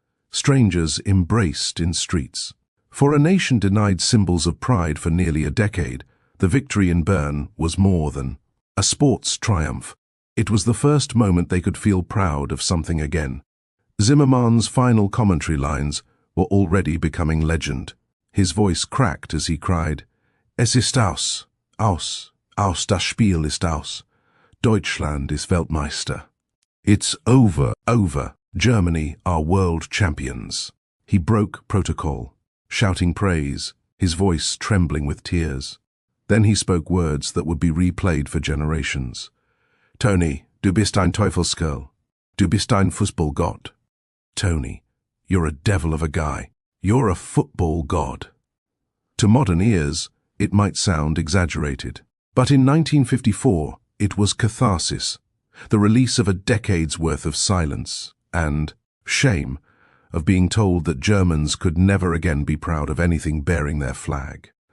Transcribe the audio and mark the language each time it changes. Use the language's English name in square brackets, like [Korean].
[English] Strangers embraced in streets. For a nation denied symbols of pride for nearly a decade, the victory in Bern was more than a sports triumph. It was the first moment they could feel proud of something again. Zimmermann's final commentary lines were already becoming legend. His voice cracked as he cried, [German] "Es ist aus, aus, aus, das Spiel ist aus. Deutschland ist Weltmeister." [English] It's over, over. Germany are world champions. He broke protocol, shouting praise, his voice trembling with tears. Then he spoke words that would be replayed for generations. [German] "Tony, du bist ein Teufelskerl. Du bist ein Fußballgott. [English] Tony, you're a devil of a guy. You're a football god." To modern ears, it might sound exaggerated. But in 1954, it was catharsis, the release of a decade's worth of silence and shame of being told that Germans could never again be proud of anything bearing their flag.